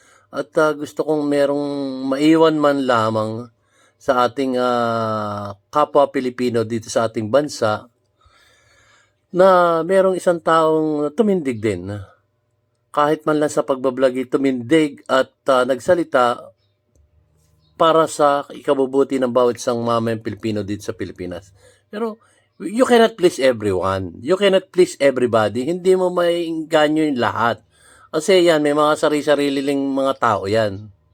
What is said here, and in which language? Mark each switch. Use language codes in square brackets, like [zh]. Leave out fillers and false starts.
[tl] At gusto kong merong maiwan man lamang sa ating kapwa Pilipino dito sa ating bansa na merong isang taong tumindig din. Kahit man lang sa pagbablog tumindig at nagsalita para sa ikabubuti ng bawat isang mamayang Pilipino dito sa Pilipinas. [en] Pero you cannot please everyone. You cannot please everybody. [tl] Hindi mo maiinganyo yung lahat. Kasi yan, may mga sarili-sarili lang mga tao yan.